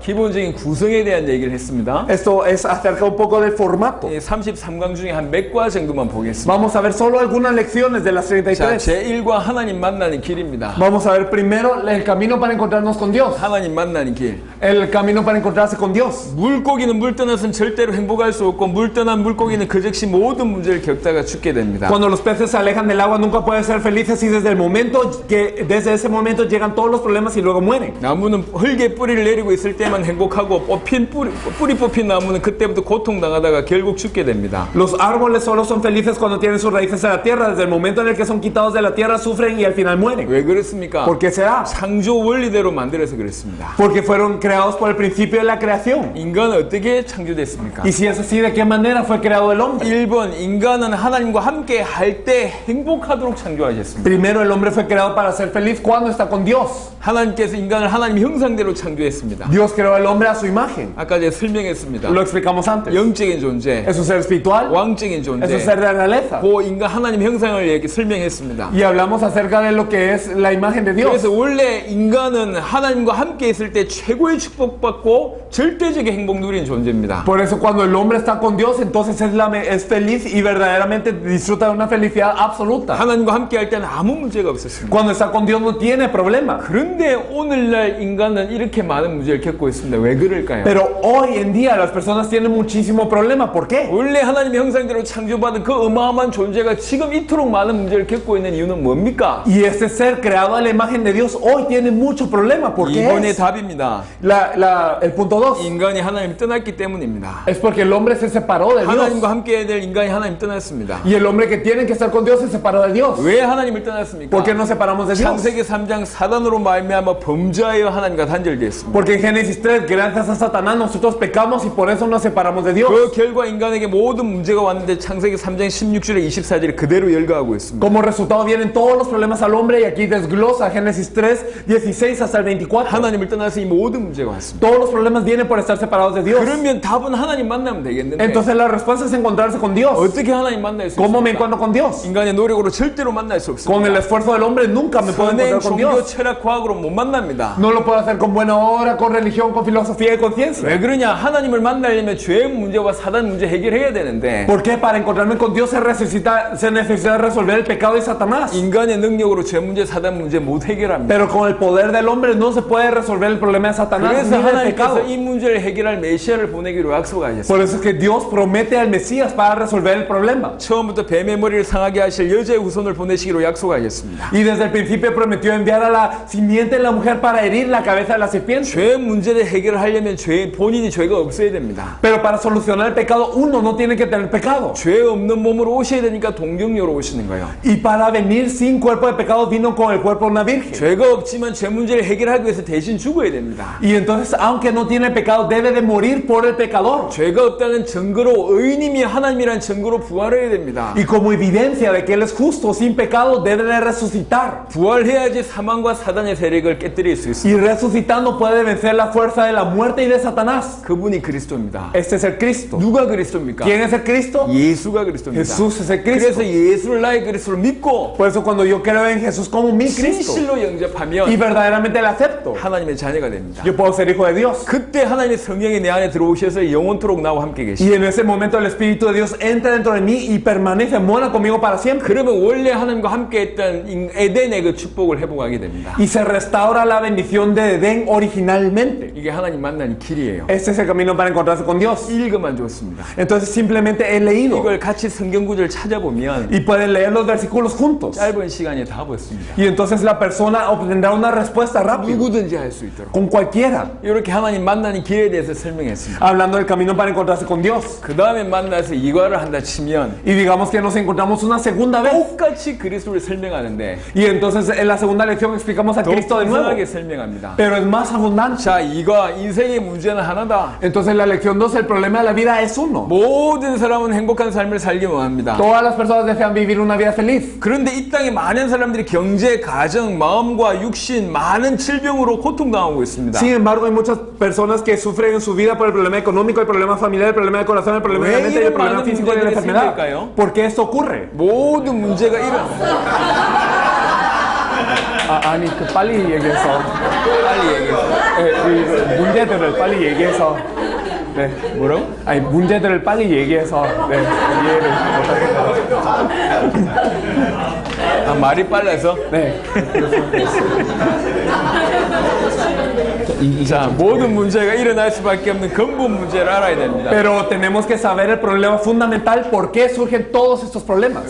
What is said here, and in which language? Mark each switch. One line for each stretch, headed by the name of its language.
Korean: 기본적인 구성에 대한 얘기를 했습니다.
Spanish: Esto es acerca un poco del formato.
Korean: 33강 중에 한 몇 과 정도만 보겠습니다.
Spanish: Vamos a ver solo algunas lecciones de las
Korean: 자, 33. 제1과 하나님 만나는 길입니다.
Spanish: Vamos a ver primero el camino para encontrarnos con Dios.
Korean: 하나님 만나는 길.
Spanish: El camino para encontrarse con Dios.
Korean: 물고기는 물 떠나서는 절대로 행복할 수 없고 물 떠난 물고기는 그 즉시 모든 문제를 겪다가 죽게 됩니다.
Spanish: Cuando los peces se alejan del agua nunca pueden ser felices y desde ese momento llegan todos los problemas y luego mueren.
Korean: 나무는 흙에 뿌리를 내리고 있을 때만 행복하고 뿌리 뽑힌 나무는 그때부터 고통당하다가 결국 죽게 됩니다.
Spanish: Los árboles solo son felices cuando tienen sus raíces en la tierra. Desde el momento en el que son quitados de la tierra sufren y al final mueren.
Korean: 왜 그렇습니까?
Spanish: ¿Por qué será?
Korean: 창조 원리대로 만들어서 그렇습니다.
Spanish: Porque fueron creados por el principio de la creación.
Korean: 인간은 어떻게 창조됐습니까?
Spanish: Y si es así, ¿de qué manera fue creado el hombre?
Korean: 1번 인간은 하나님과 함께 할 때 행복하도록 창조하셨습니다.
Spanish: Primero, el hombre fue creado para ser feliz cuando está con Dios.
Korean: 하나님께서 인간을 하나님 형상대로 창조했습니다.
Spanish: Dios creó al hombre a su imagen.
Korean: 아까 제가 설명했습니다.
Spanish: Lo explicamos antes.
Korean: 영적인 존재,
Spanish: Es un ser espiritual,
Korean: 왕적인
Spanish: es un
Korean: 존재,
Spanish: ser de realeza.
Korean: 그 인간 하나님 형상을 이렇게 설명했습니다.
Spanish: Y hablamos acerca de lo que es la imagen de Dios.
Korean: 그래서 원래 인간은 하나님과 함께 있을 때 최고의 축복받고 절대적인 행복 누리는 존재입니다.
Spanish: Por eso cuando el hombre está con Dios, entonces es feliz y verdaderamente disfruta de una felicidad absoluta.
Korean: 하나님과 함께 할 때는 아무 문제가 없었습니다.
Spanish: Cuando está con Dios no tiene problema.
Korean: 그런데 오늘날 인간은 이렇게 많은 문제를 겪고 있습니다. 왜 그럴까요?
Spanish: Pero hoy en día las personas tienen muchísimo problema. ¿Por qué?
Korean: 원래 하나님의 형상대로 창조받은 그 어마어마한 존재가 지금 이토록 많은 문제를 겪고 있는 이유는 뭡니까?
Spanish: Y este ser creado a la imagen imagen de Dios hoy tiene mucho problema. ¿Por qué
Korean: 2번의
Spanish: es?
Korean: 답입니다.
Spanish: El punto 2
Korean: 인간이 하나님을 떠났기 때문입니다.
Spanish: es porque el hombre se separó de Dios.
Korean: 하나님과 함께 해야 될 인간이 하나님 떠났습니다.
Spanish: Y el hombre que tiene que estar con Dios se separó de Dios.
Korean: 왜 하나님을 떠났습니까?
Spanish: ¿Por qué nos separamos de Dios?
Korean: 창세기 3장 사단으로 말미암아 범죄하여 하나님과 단절되었습니다.
Spanish: Porque en Génesis 3, gracias a Satanás, nosotros pecamos y por eso nos separamos de Dios.
Korean: 그 결과 인간에게 모든 문제가 왔는데 창세기 3장 16절에 24절에 그대로 열거하고 있습니다.
Spanish: Como resultado vienen todos los problemas al hombre y aquí desglosa Génesis 3, 16 hasta el 24.
Korean: 하나님을 떠나서 이 모든 문제가 왔습니다.
Spanish: Todos los problemas vienen por estar separados de Dios.
Korean: 그러면 답은 하나님 만나면 되겠는데
Spanish: Entonces la respuesta es encontrarse con Dios.
Korean: 어떻게 하나님 만날 수
Spanish: ¿Cómo me
Korean: 있습니까?
Spanish: encuentro con Dios?
Korean: 인간의 노력으로 절대로 만날 수
Spanish: Con el
Korean: 없습니다.
Spanish: esfuerzo del hombre nunca me puedo
Korean: 선행,
Spanish: encontrar con
Korean: 종교,
Spanish: Dios.
Korean: 철학, 과학으로 못 만납니다.
Spanish: No lo puedo hacer con buena obra, con religión, con filosofía y conciencia.
Korean: 왜 그러냐? 하나님을 만나려면 죄의 문제와 사단 문제 해결해야 되는데
Spanish: ¿Por qué? Para encontrarme con Dios se necesita resolver el pecado de Satanás.
Korean: 인간의 능력으로 죄 문제, 사단 문제 못 해결합니다.
Spanish: Pero con el poder del hombre no se puede resolver el problema de Satanás ni del pecado.
Korean: 하나님께서 이 문제를 해결할 메시아를 보내기로 약속하셨습니다.
Spanish: Por eso es que Dios promete al Mesías para resolver el problema.
Korean: 처음부터 뱀의 머리를 상하게 하실 여자의 후손을 보내시기로 약속하셨습니다.
Spanish: Y desde el principio prometió enviar a la simiente de la mujer para herir la cabeza de la serpiente.
Korean: 죄 문제를 해결하려면 본인이 죄가 없어야 됩니다.
Spanish: Pero para solucionar el pecado uno no tiene que tener pecado.
Korean: 죄 없는 몸으로 오셔야 되니까 동정녀로 오시는 거예요.
Spanish: Y para venir sin cuerpo de pecado vino con el cuerpo de una virgen.
Korean: 죄가 없지만 죄 문제를 해결하기 위해서 대신 죽어야 됩니다.
Spanish: Y entonces aunque no tiene pecado debe de morir por el pecador.
Korean: 죄가 없다는 증거로 의인님이 하나님이란 증거로 부활해야 됩니다.
Spanish: Y como evidencia de que él es justo sin pecado debe de resucitar.
Korean: 부활해야지 사망과 사단의 세력을 깨뜨릴 수 있습니다.
Spanish: Y resucitando puede vencer la fuerza de la muerte y de Satanás.
Korean: 그분이 그리스도입니다.
Spanish: Este es el Cristo.
Korean: 누가 그리스도입니까?
Spanish: ¿Quién es el Cristo?
Korean: 예수가 그리스도입니다.
Spanish: Jesús es el Cristo.
Korean: 그래서 예수를 나의 그리스도로 믿고
Spanish: Por eso cuando yo creo en Jesús como mi Cristo
Korean: 진실로 영접하면
Spanish: y verdaderamente le acepto,
Korean: 하나님의 자녀가 됩니다.
Spanish: yo puedo ser hijo de Dios.
Korean: 그때 하나님의 성령이 내 안에 들어오셔서 영원토록 나와 함께
Spanish: Y
Korean: 계시죠.
Spanish: en ese momento el Espíritu de Dios entra dentro de mí y permanece, mora conmigo para siempre.
Korean: 그러면 원래 하나님과 함께 했던 에덴의 그 축복을 회복하게 됩니다.
Spanish: Y se restaura la bendición de Edén originalmente.
Korean: 이게 하나님 만나는 길이에요.
Spanish: Este es el camino para encontrarse con Dios.
Korean: 읽으면 좋습니다.
Spanish: Entonces simplemente he leído
Korean: 이걸 같이 성경 구절을 찾아보면
Spanish: y pueden leer los versículos juntos.
Korean: 짧은 시간에 답 얻습니다.
Spanish: Y entonces la persona obtendrá una respuesta rápida
Korean: 누구든지 할 수 있도록.
Spanish: con cualquiera.
Korean: 이렇게 하나님 만나는 길에 대해서 설명했습니다.
Spanish: Hablando del camino para encontrarse con Dios.
Korean: 그 다음에 만나서 이과를 한다 치면
Spanish: Y digamos que nos encontramos una segunda vez.
Korean: 똑같이 그리스도를 설명하는데
Spanish: Y entonces en la segunda lección explicamos a
Korean: 더
Spanish: Cristo de nuevo.
Korean: 풍성하게 설명합니다.
Spanish: Pero es más abundante.
Korean: 자, 이과 인생의 문제는 하나다.
Spanish: Entonces la lección 2, el problema de la vida es uno.
Korean: 모든 사람은 행복한 삶을 살기 원합니다.
Spanish: Todas las personas desean vivir una vida feliz.
Korean: 그런데 이 땅에 많은 사람들이 경제, 가정, 마음과 육신 많은 질병으로 고통당하고 있습니다.
Spanish: Sin embargo, hay muchas personas que sufren en su vida por el problema económico, el problema familiar, el problema del corazón, el problema de la mente y el problema físico y de la enfermedad. ¿Por qué esto ocurre?
Korean: 모든 문제가 아니 그 빨리 얘기해서 빨리 얘기해서 문제들을 빨리 얘기해서 네 뭐라고? 아니 문제들을 빨리 얘기해서 네 이해를 못하겠다. 아, 말이 빨라서? 네. 자, 모든 문제가 일어날 수밖에 없는 근본 문제를 알아야 됩니다.
Spanish: Pero tenemos que saber el problema fundamental, ¿por qué surgen todos estos problemas?